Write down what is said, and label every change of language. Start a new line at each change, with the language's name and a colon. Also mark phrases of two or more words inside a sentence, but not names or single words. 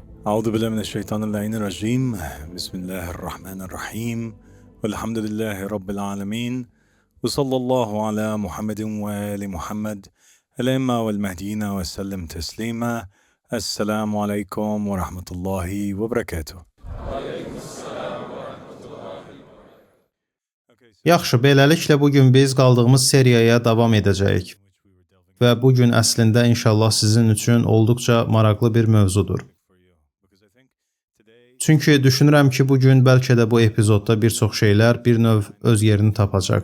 Arabic: أعوذ بالله من الشيطان اللعين الرجيم. بسم الله الرحمن الرحيم والحمد لله رب العالمين وصلى الله على محمد وآل محمد الأئمة والمهديين وسلم تسليما. السلام عليكم ورحمة الله وبركاته.
Azerbaijani: Yaxşı, beləliklə bugün biz qaldığımız seriyaya davam edəcəyik. Və bugün əslində inşallah sizin üçün olduqca maraqlı bir mövzudur. Çünki düşünürəm ki, bugün bəlkə də bu epizodda bir çox şeylər bir növ öz yerini tapacaq.